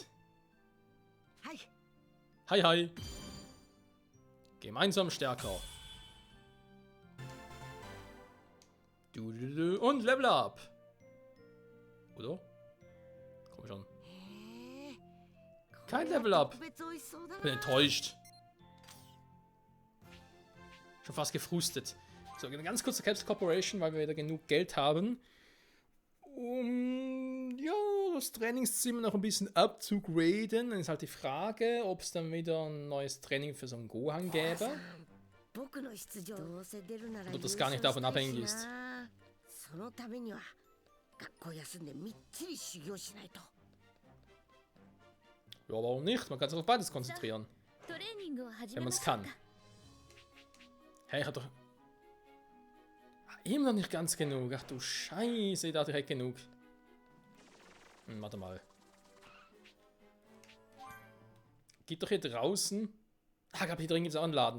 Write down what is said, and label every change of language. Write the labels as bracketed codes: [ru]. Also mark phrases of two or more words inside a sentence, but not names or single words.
[ja] はい。 [de] Hi, hi. Gemeinsam stärker. Und [en] Level Up. [de] Oder? Komm schon. Kein [en] Level Up. [ja] 特別美味しそうだな。 [de] Bin enttäuscht. Schon fast gefrustet. So, eine ganz kurze Capsule Corporation, weil wir wieder genug Geld haben. Ja, das Trainingszimmer noch ein bisschen abzugraden. Dann ist halt die Frage, ob es dann wieder ein neues Training für so einen Gohan gäbe. [ja] 僕の出場どうせ出るなら [de] Oder das gar nicht davon abhängig ist. [ja] そのためには学校休んでみっちり修行しないと。 [de] Ja, warum nicht? Man kann sich auf beides konzentrieren. [ja] トレーニングを始 [de] Wenn [ja] め [de] man [ja] ま [de] es [ja] しょう [de] kann. [ja] か。 [de] Hey, ich hab doch... Immer noch nicht ganz genug. Ach du Scheiße, ich dachte, ich hätte genug. Warte mal. Geht doch hier draußen... Ah, ich glaube, hier drin gibt es auch einen Laden.